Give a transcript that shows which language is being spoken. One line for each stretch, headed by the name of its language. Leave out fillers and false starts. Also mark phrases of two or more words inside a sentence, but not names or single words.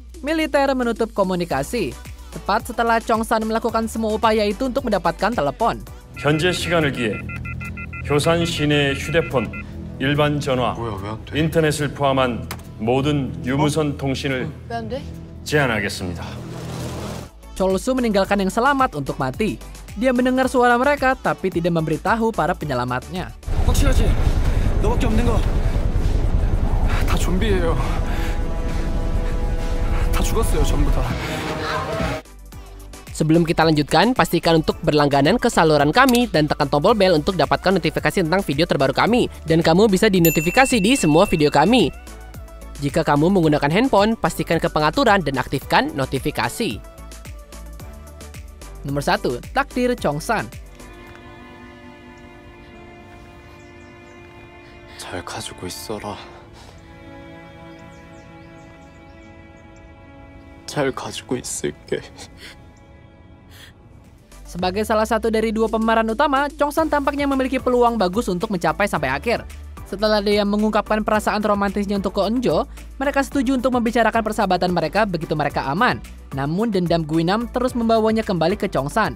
Indonesian: militer menutup komunikasi. Tepat setelah Chongsan melakukan semua upaya itu untuk mendapatkan telepon.
Korean: 현재 시간을 기해 효산 시내 휴대폰, 일반 전화, 인터넷을 포함한 모든 유무선 통신을 제한하겠습니다.
Indonesian: Cholsu meninggalkan yang selamat untuk mati. Dia mendengar suara mereka tapi tidak memberitahu para penyelamatnya.
Korean: 확실하지? 너밖에 없는 거. 다 좀비예요. 다 죽었어요, 전부 다.
Indonesian: Sebelum kita lanjutkan, pastikan untuk berlangganan ke saluran kami dan tekan tombol bel untuk dapatkan notifikasi tentang video terbaru kami. Dan kamu bisa dinotifikasi di semua video kami. Jika kamu menggunakan handphone, pastikan ke pengaturan dan aktifkan notifikasi. Nomor 1. Takdir Chongsan.
Korean: 잘 가지고 있어라. 잘 가지고 있을게.
Indonesian: Sebagai salah satu dari dua pemeran utama, Chongsan tampaknya memiliki peluang bagus untuk mencapai sampai akhir. Setelah dia mengungkapkan perasaan romantisnya untuk Ko Eun-jo, mereka setuju untuk membicarakan persahabatan mereka begitu mereka aman. Namun dendam Guinam terus membawanya kembali ke Chongsan.